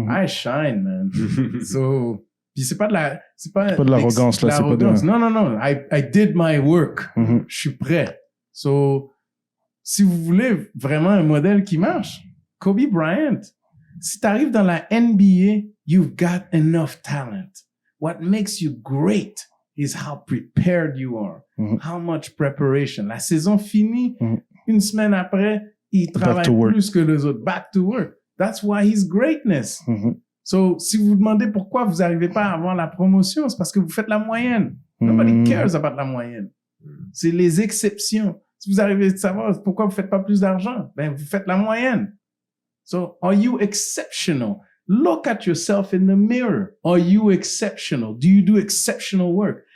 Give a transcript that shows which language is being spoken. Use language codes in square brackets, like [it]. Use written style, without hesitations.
[en] I shine, man. [fr] So, puis c'est pas de l'arrogance là, c'est pas de... [en] Non. I did my work. [fr] Je suis prêt. So, si vous voulez vraiment un modèle qui marche, Kobe Bryant, si t'arrives dans la NBA, [en] you've got enough talent. What makes you great is how prepared you are. How much preparation. [fr] La saison finie, une semaine après, il travaille plus que les autres. [en] Back to work. That's why he's greatness. [fr] So, si vous vous demandez pourquoi vous n'arrivez pas à avoir la promotion, c'est parce que vous faites la moyenne. [en] Nobody cares about [fr] la moyenne. C'est les exceptions. Si vous arrivez à savoir pourquoi vous faites pas plus d'argent, ben, vous faites la moyenne. [en] So, are you exceptional? Look at yourself in the mirror. Are you exceptional? Do you do exceptional work?